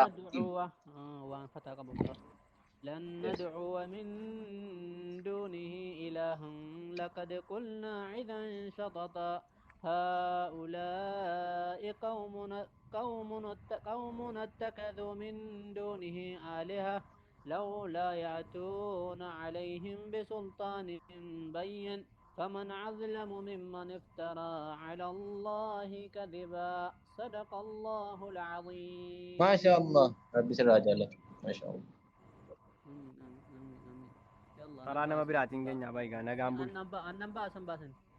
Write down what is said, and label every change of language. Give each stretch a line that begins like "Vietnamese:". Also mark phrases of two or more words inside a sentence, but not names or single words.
Arabic: وان فتح قبل لن ندعو من دونه إلها لقد قلنا إذا شططا هؤلاء قوم اتخذوا من دونه آلهة لولا يأتون عليهم بسلطان بين فمن أظلم ممن افترى على الله كذبا صدق الله العظيم. ما شاء الله ربي سر لك ما شاء الله.
Oromo: karaa nama biraatiin keenya baay'ee nagaan bulu. Annan baasan.